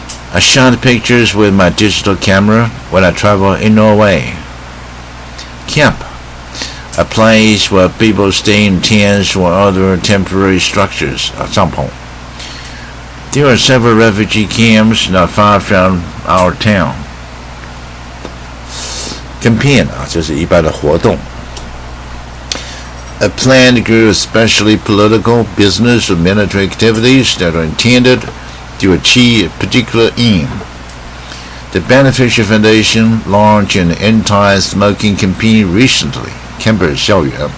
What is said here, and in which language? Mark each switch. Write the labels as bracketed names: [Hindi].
[English] I shot pictures with my digital camera when I travel in Norway. Camp, a place where people stay in tents or other temporary structures, 帐篷 There are several refugee camps not far from our town. [Chinese] Campaign 就是一般的活动。 [English] A planned group of especially political, business, or military activities that are intended to achieve a particular aim. The Beneficial Foundation launched an anti-smoking campaign recently. Campus 校园。